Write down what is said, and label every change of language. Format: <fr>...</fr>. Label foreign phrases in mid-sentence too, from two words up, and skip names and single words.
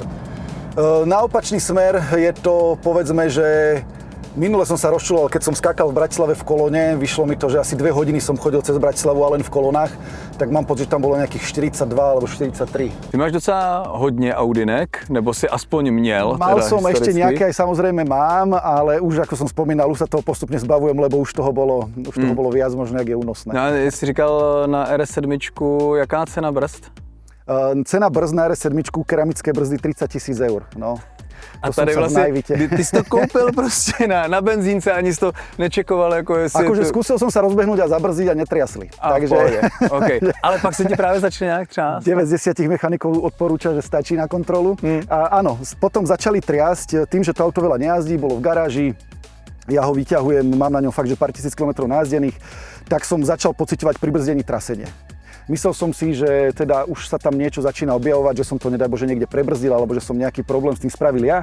<sk>Na opačný smer je to, povedzme, že minule som sa rozčuloval, keď som skákal v Bratislave v kolóne, vyšlo mi to, že asi 2 hodiny som chodil cez Bratislavu a len v kolónach, tak mám pocit, že tam bolo nejakých 42 alebo 43.</sk> <cs>Ty máš docela hodně Audinek, nebo si aspoň měl?</cs> <sk>Mal som ešte nejaké, aj samozrejme mám, ale už ako som spomínal, už sa toho postupne zbavujem, lebo už toho bolo viac možno, jak je únosné.</sk> <cs>No a jsi říkal na RS7, jaká cena brzd?</cs> <sk>Cena brzd na RS7, keramické brzdy 30 000 €, no.</sk> <cs>A tady vlastně, ty jsi to koupil prostě na benzínce, ani jsi to nečekoval, jako jestli...</cs> <sk>Akože skúsil som sa rozbehnúť a zabrzdiť a netriasli. Takže... Okay.</sk> <cs>Ale pak se ti právě začne nějak třást.</cs> <sk>9 z 10 mechanikov odporúča, že stačí na kontrolu. A áno, potom začali triasť tým, že to auto veľa nejazdí, bolo v garáži. Ja ho vyťahujem, mám na ňom fakt, že pár tisíc kilometrov najazdených, tak som začal pociťovať pri brzdení trasenie. Myslel som si, že teda už sa tam niečo začína objavovať, že som to nedaj Bože niekde prebrzdil, alebo že som nejaký problém s tým spravil ja.</sk>